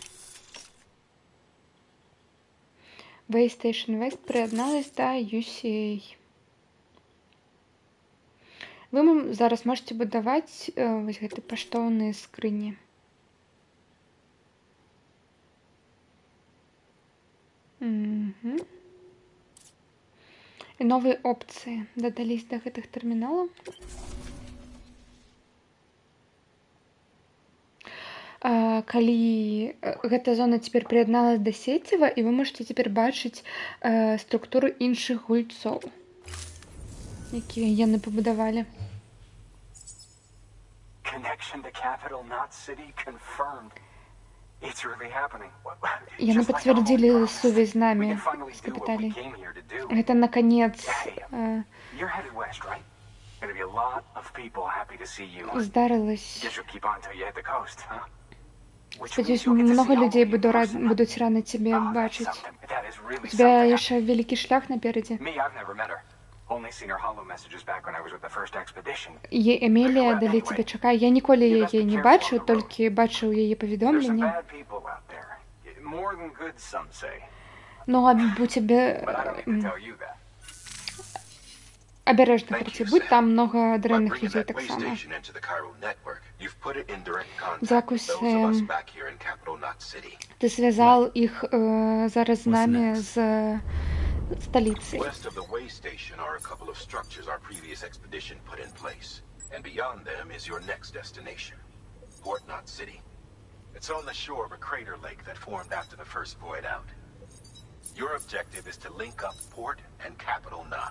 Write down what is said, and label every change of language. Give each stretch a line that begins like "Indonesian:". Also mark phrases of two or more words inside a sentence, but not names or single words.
Ukrainian: Waystation West приєдналась до UCA. Ви зараз можете будувати ось
Belarusian: гэты паштоўныя скрыні. І новыя опцыі дадались до гэтых тэрміналаў. Калі гэта зона цяпер прыядналась да сеціва, і вы можете цяпер бачыць структуру іншых гульцоў, якія яны пабудавалі.
English: Connection to Capital Knot City confirmed. It's really happening.
Belarusian: Яны пацвярдзілі сувязь з намі, з капіталей. Гэта наконец
English: You're headed west, right? Gonna be a lot of people happy to see you.
Belarusian: здарылась.
English: Guess you'll keep on until you hit the coast, huh?
Belarusian: Спадзяюсь, много людзей будуць рады цябе бачыць. У цябе яшчэ вялікі шлях наперадзе. Эмілія далі цябе чакае. Я ніколі яе не бачыў, толькі бачыў яе паведомленне. Ну, або цябе... Абережна карці будь, там много дрэнных людзей таксама. Дзякуй, Сэм. Ты звязал іх зараз з намі з сталіцай.
English: It's on the shore of a crater lake that formed after the first void out. Your objective is to link up Port and Capital Knot.